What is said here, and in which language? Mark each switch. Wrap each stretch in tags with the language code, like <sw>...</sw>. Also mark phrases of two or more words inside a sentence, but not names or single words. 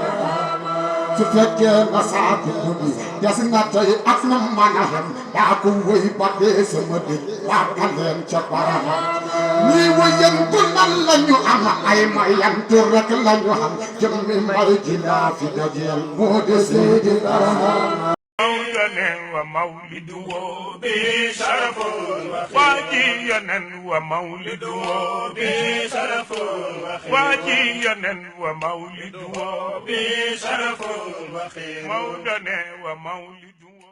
<wo>su fekkee na saa bi guddi des na tey ak nu mën a xem yaa ko wëy ba dee sama dëj waa leen ca Barhama ñii wëyantu nan la ñu am ay mayantu rek la ñu xam jëmmi may ji laa fi dajeel moo di Seydi Barhama</wo> <ar>ومولده بشرف واجينا ومولده بشرف واجينا ومولده بشرف مولانا ومولده</ar>